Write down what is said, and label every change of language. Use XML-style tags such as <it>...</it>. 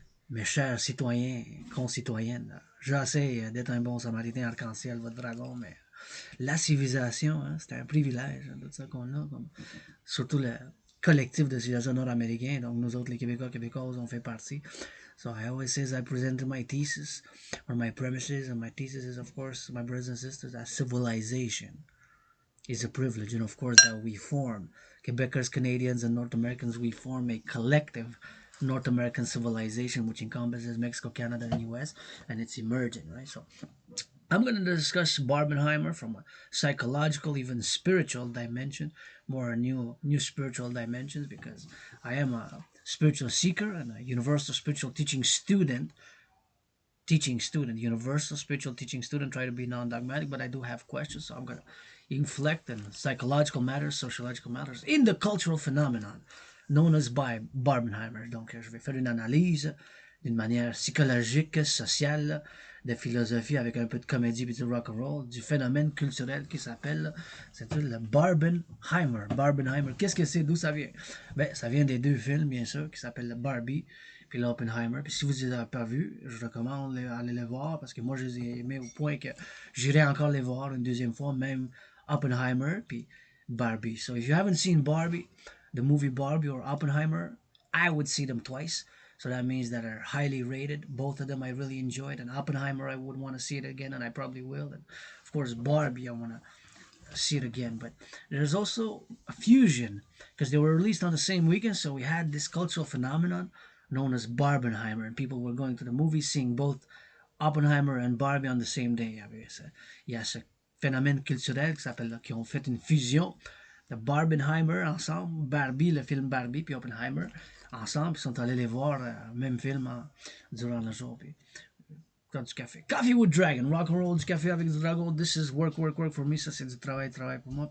<fr>Mes chers citoyens, concitoyennes, j'essaie d'être un bon samaritain arc-en-ciel, votre dragon, mais la civilisation, hein, c'est un privilège, hein, tout ça qu'on a, comme, surtout le collectif de citoyens nord-américains, donc nous autres, les Québécois, Québécoises, on fait partie.</fr> <en>So I always say I presented my thesis, or my premises, and my thesis is, of course, my brothers and sisters, that civilization is a privilege, and of course that we form, Quebecers, Canadians, and North Americans, we form a collective North American civilization, which encompasses Mexico, Canada, and US, and it's emerging, right? So I'm going to discuss Barbenheimer from a psychological, even spiritual dimension, more new spiritual dimensions, because I am a spiritual seeker and a universal spiritual universal spiritual teaching student. Try to be non-dogmatic, but I do have questions, so I'm going to inflect on psychological matters, sociological matters, in the cultural phenomenon known as by Barbenheimer.</en> <fr>Donc, je vais faire une analyse d'une manière psychologique, sociale, de philosophie avec un peu de comédie et du rock'n'roll, du phénomène culturel qui s'appelle, c'est le Barbenheimer. Barbenheimer, qu'est-ce que c'est, d'où ça vient? Ben, ça vient des deux films, bien sûr, qui s'appellent le Barbie puis l'Oppenheimer. Puis si vous ne les avez pas vus, je recommande d'aller les voir parce que moi, je les ai aimés au point que j'irai encore les voir une deuxième fois, même Oppenheimer puis Barbie.</fr> <en>So if you haven't seen Barbie, the movie Barbie or Oppenheimer, I would see them twice. So that means that are highly rated. Both of them I really enjoyed. And Oppenheimer, I would want to see it again, and I probably will. And of course, Barbie, I want to see it again. But there's also a fusion because they were released on the same weekend. So we had this cultural phenomenon known as Barbenheimer, and people were going to the movies seeing both Oppenheimer and Barbie on the same day.</en> <fr>Il y a ce phénomène culturel qui ont fait une fusion de Barbenheimer ensemble, Barbie, le film Barbie, puis Oppenheimer ensemble, ils sont allés les voir, même film durant le jour. Puis, du café.</fr> <en>Coffee with Dragon, rock and roll,</en> <fr>du café avec du dragon.</fr> <en>This is work for me.</en> <fr>Ça, c'est du travail pour moi.</fr>